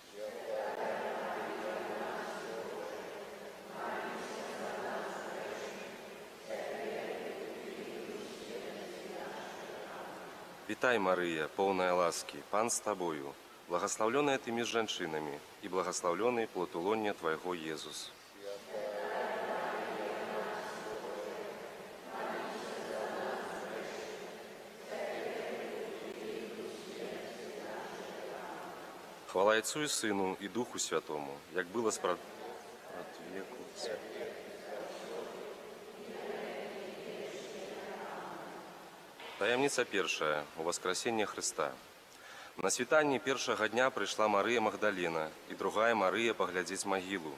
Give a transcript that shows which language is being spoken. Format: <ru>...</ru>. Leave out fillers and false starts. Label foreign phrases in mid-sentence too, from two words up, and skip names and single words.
<ru>Вітай, Мария, полная ласки, Пан с Тобою, благословленная Ты между женщинами, и благословленный плод лона Твоего, Иисус. Хвала Отцу и Сыну, и Духу Святому, як было от веку.</ru> <be>Таямніца першая у воскресення Христа. На світанні першага дня прыйшла Марыя Магдалена і другая Марыя паглядзець магілу.</be>